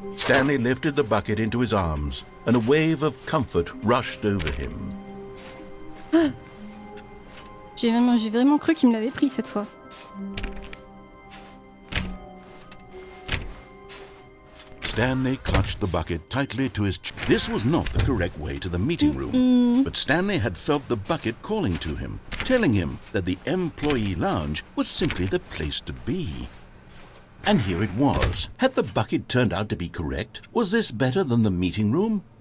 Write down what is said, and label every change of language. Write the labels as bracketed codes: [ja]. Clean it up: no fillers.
[en] Stanley lifted the bucket into his arms, and a wave of comfort rushed over him. [fr] J'ai vraiment cru qu'il me l'avait pris cette fois. [en] Stanley clutched the bucket tightly to his chest. This was not the correct way to the meeting room, but Stanley had felt the bucket calling to him, telling him that the employee lounge was simply the place to be. And here it was. Had the bucket turned out to be correct? Was this better than the meeting room?